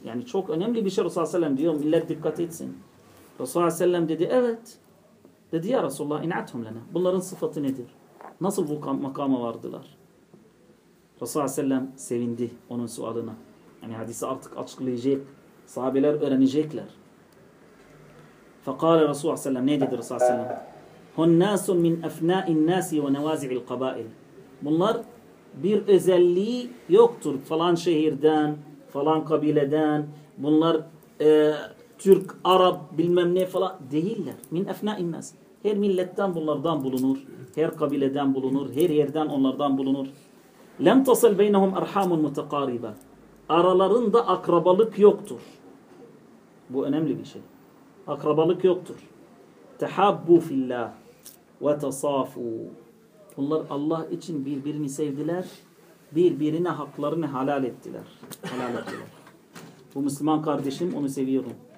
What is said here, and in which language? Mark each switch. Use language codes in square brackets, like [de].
[tr] Yani çok önemli bir şey Resulullah Aleyhisselam diyor, millet dikkat etsin. Resulullah Aleyhisselam dedi, evet. Dedi ya Resulullah, [ar] in'athum lana. [tr] Bunların sıfatı nedir? Nasıl bu makama vardılar? Resulullah Aleyhisselam sevindi onun sualına. Yani hadisi artık açıklayacak, sahabeler öğrenecekler. [ar] فقال رسول الله صلى الله عليه وسلم نادى الرسول صلى الله عليه وسلم هن ناس من أفناء الناس ونوازع القبائل. [tr] Bunlar bir özelliği yoktur falan şehirden falan kabileden bunlar Türk Arap bilmem ne falan değiller. [ar] Min أفناء الناس. [tr] Her milletten bunlardan bulunur, her kabileden bulunur, her yerden onlardan bulunur. [ar] لم تصل بينهم أرحام متقاربة. [tr] Aralarında akrabalık yoktur. Bu önemli bir şey. Akrabalık yoktur. [ar] Tehabbu fillah ve tasafu. [tr] Bunlar Allah için birbirini sevdiler. Birbirine haklarını helal ettiler. Helal ettiler. Bu Müslüman kardeşim, onu seviyorum.